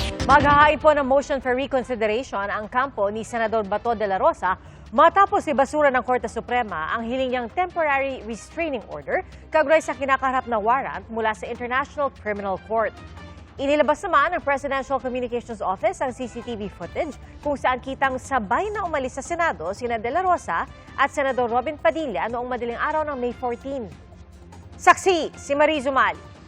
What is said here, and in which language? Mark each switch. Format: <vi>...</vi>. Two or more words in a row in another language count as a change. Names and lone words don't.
<tl>Maghahain po ng</tl> <en>motion for reconsideration</en> <tl>ang kampo ni Senador Bato de la Rosa matapos ibasura ng Korte Suprema ang hiling niyang</tl> <en>temporary restraining order</en> <tl>kaugnay sa kinakaharap na warrant mula sa International Criminal Court. Inilabas naman ng Presidential Communications Office ang</tl> <en>CCTV footage</en> <tl>kung saan kitang sabay na umalis sa Senado sina de la Rosa at Senador Robin Padilla noong madaling araw ng May 14. Saksi si Marie Zumal.</tl>